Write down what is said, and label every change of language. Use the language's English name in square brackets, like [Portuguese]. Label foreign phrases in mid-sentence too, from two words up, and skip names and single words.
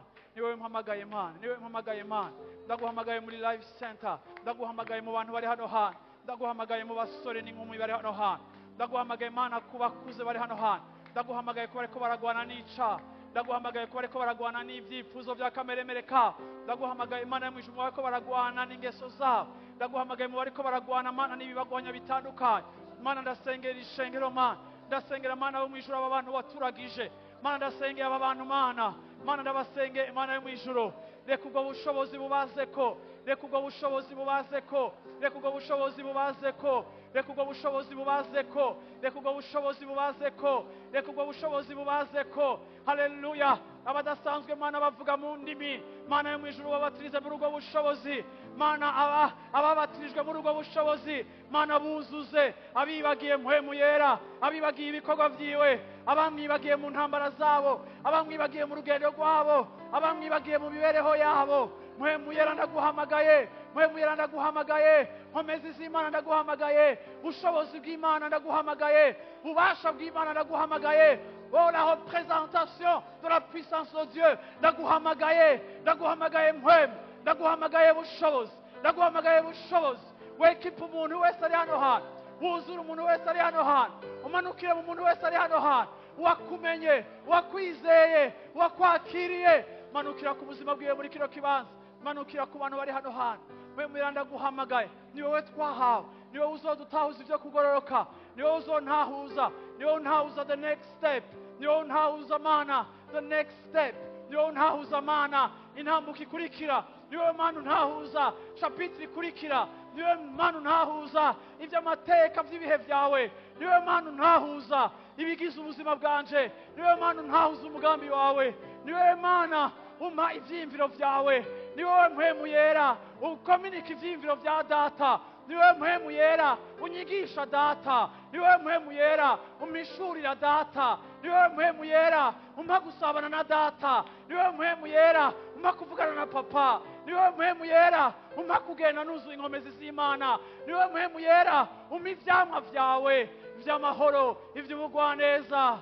[Rundi] Niwe mpamagaye Mana, niwe mpamagaye Mana. Ndaguhamagaye muri life center, ndaguhamagaye mu bantu bari hano hantu, ndaguhamagaye mu basore n'inkumi bari hano hantu, ndaguhamagaye Mana ku bakuze bari hano hantu, ndaguhamagaye ko bariko baragwana n'ica, ndaguhamagaye ko bariko baragwana n'ivyifuzo vya kameremere ka, ndaguhamagaye Mana yo mwijuru bariko baragwana n'ingeso zabo, ndaguhamagaye mu bariko baragwana Mana n'ibibagwanya bitandukanye. Mana ndasengera ishengero Mana, ndasengera Mana bo mwijuru aba bantu waturagije Mana, ndasengera aba bantu Mana, Mana ndabasenge Mana yo mwijuru, reka ubwo bushobozi bubazeko, reka ubwo bushobozi bubazeko, reka ubwo bushobozi bubazeko, reka ubwo bushobozi bubazeko, reka ubwo bushobozi bubazeko, reka ubwo bushobozi bubazeko. Haleluya, abadasanzwe Mana bavuga mu ndimi Mana yo mwijuru babatirize muri ubwo bushobozi Mana, ababatirijwe muri ubwo bushobozi Mana buzuze, abibagiye mpwemu yera, abibagiye ibikorwa vyiwe, abamwibagiye mu ntambara zabo, abamwibagiye mu rugendo rwabo, abamwibagiye mu mibereho yabo. Mpwemu yera ndaguhamagaye, mpwemu yera ndaguhamagaye, nkomezi z'Imana ndaguhamagaye, bushobozi bw'Imana ndaguhamagaye, ubasha bw'Imana ndaguhamagaye. Oh, [French] la représentation de la puissance de Dieu [Rundi] ndaguhamagaye, ndaguhamagaye mpwemu, ndaguhamagaye bushobozi, ndaguhamagaye bushobozi. Wekipa umuntu wese ari hano hantu, wuzura umuntu wese ari hano hantu, umanukire mu muntu wese ari hano hantu, wakumenye, wakwizeye, wakwakiriye. Manukira ku buzima bwiwe muri kino kibanza, manukira ku bantu bari hano hantu. Mpwemu yera ndaguhamagaye, ni wowe twahawe, ni wowe uzodutahuza ivyo kugororoka, ni wowe uzontahuza, ni wowe untahuza [English] the next step, [Rundi] ni wowe untahuza Mana [English] the next step, [Rundi] ni wowe untahuza Mana intambuko ikurikira, niwe mana untahuza shapitire ikurikira, niwe mana untahuza iby'amateka by'ibihe byawe, niwe mana untahuza ibigize ubuzima bwanje, niwe mana untahuza umugambi wawe, niwe mana umpa ibyiyumviro byawe, niwe mpwemu yera ukominika ibyiyumviro bya data, niwe mpwemu yera unyigisha data, niwe mpwemu yera umishurira data, niwe mpwemu yera umpa gusabana na data, niwe mpwemu yera umpa kuvugana na papa, niwe mpwemu yera umpa kugenda nuzuye inkomezi z'Imana, niwe mpwemu yera umpa ivyamwa vyawe ivy'amahoro, ivy'ubugwaneza.